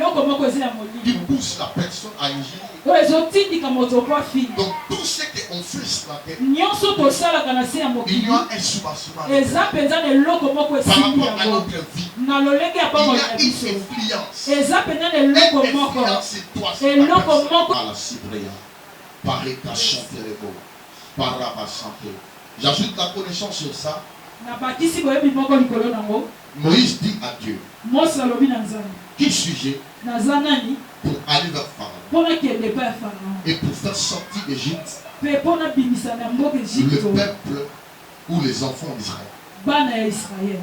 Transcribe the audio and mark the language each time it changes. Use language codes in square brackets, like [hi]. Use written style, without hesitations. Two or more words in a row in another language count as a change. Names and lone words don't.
[fr] Qui pousse la personne à ingérer. Donc tout ce qu'on fait sur la terre, il y a un soubassement. Par rapport à notre vie, il y a une influence. Une influence c'est toi, c'est ta personne. À la cibréa, pareta chanterebo, paraba chanter. J'ajoute la connaissance sur ça. Moïse dit à Dieu, qui suis-je pour aller vers Pharaon et pour faire sortir d'Égypte le peuple ou les enfants d'Israël.